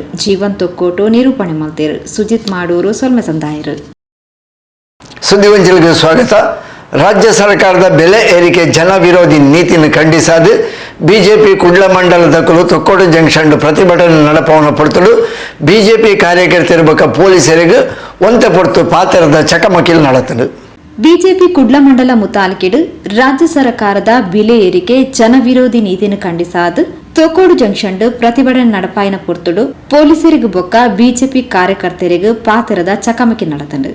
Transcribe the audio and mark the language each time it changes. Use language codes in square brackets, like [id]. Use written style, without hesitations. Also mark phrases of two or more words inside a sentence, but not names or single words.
[tcy] ಜೀವನ್ ತೊಕ್ಕೋಟು ನಿರೂಪಣೆ ಮಾಡ್ತೇರು. ಸುಜಿತ್ ಮಾಡೂರು ಸೊಲ್ಮೆ ಸಂದಾಯರು. ಸುದ್ದಿವಂಚಲಿಗೆ ಸ್ವಾಗತ. [kn] ರಾಜ್ಯ ಸರ್ಕಾರದ ಬೆಲೆ ಏರಿಕೆ ಜನ ವಿರೋಧಿ ನೀತಿಯನ್ನು [tcy] ಖಂಡಿಸಾದು ಬಿಜೆಪಿ ಕುಡ್ಲ ಮಂಡಲದ ಕುಲು ತೊಕ್ಕೋಡು ಜಂಕ್ಷನ್ ಪ್ರತಿಭಟನೆ ನಡಪವನ್ನು ಪೊರ್ತಲು ಬಿಜೆಪಿ ಕಾರ್ಯಕರ್ತರು ಬೊಕ್ಕ ಪೊಲೀಸರಿಗೆ ಒಂತೆ ಪೊರ್ತು ಪಾತೆರದ ಚಕಮಕಿಲ್ ನಡೆತಲು. ಬಿಜೆಪಿ ಕುಡ್ಲ ಮಂಡಲ ಮುತಾಲಿಕೆಡು [kn] ರಾಜ್ಯ ಸರ್ಕಾರದ ಬೆಲೆ ಏರಿಕೆ ಜನ ವಿರೋಧಿ ನೀತಿಯನ್ನು [tcy] ಖಂಡಿಸಾದು ತೊಕ್ಕೋಡು ಜಂಕ್ಷನ್ ಪ್ರತಿಭಟನೆ ನಡಪಾಯಿನ ಪೊರ್ತುಡು ಪೊಲೀಸರಿಗೆ ಬೊಕ್ಕ ಬಿಜೆಪಿ ಕಾರ್ಯಕರ್ತರಿಗೆ ಪಾತೆರದ ಚಕಮಕಿ ನಡೆತಂಡು.